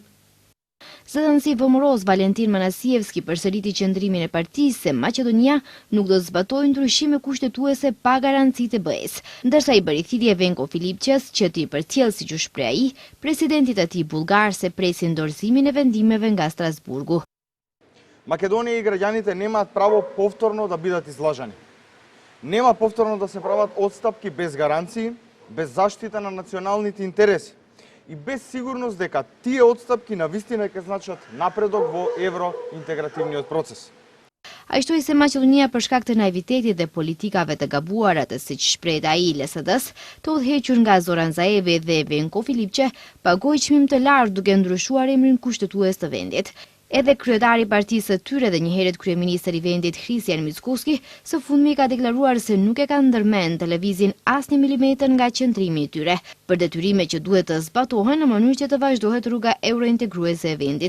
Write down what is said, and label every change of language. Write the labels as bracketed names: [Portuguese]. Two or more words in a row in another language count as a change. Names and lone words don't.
[Albanian] Zëdhënësi VMRO-s Valentin Manasievski përsëriti qëndrimin e partisë se Maqedonia nuk do të zbatojë ndryshime kushtetuese pa garancitë e BE-s, ndërsa i bëri thirrje Venko Filipqes që t'i përcjellë siç u shpreh ai, presidentit e tij bullgar se presin dorëzimin e vendimeve nga Strasburgu. [Macedonian] Македонија и граѓаните немаат право повторно да бидат излажани. Нема повторно да се прават отстапки без гаранции, без заштита на националните интереси и без сигурност дека тие отстапки навистина ќе значат напредок во евроинтегративниот процес. [Albanian] Ai shtoi se Maqedonia për shkak të naivitetit dhe politikave të gabuara të siç shpreh ai LSD-s, të udhëhequr nga Zoran Zaevi dhe Venko Filipqe, pagoi çmim të lartë duke ndryshuar emrin kushtetues të vendit. Edhe kryetari i partisë së tyre dhe njëherët kryeministër i vendit Kristian Mickovski së fundmi ka deklaruar se nuk e ka ndërmend televizin as 1 milimetër nga qëndrimi i tyre, për detyrime që duhet të zbatohen në mënyrë që të vazhdohet rruga eurointegruese e vendit.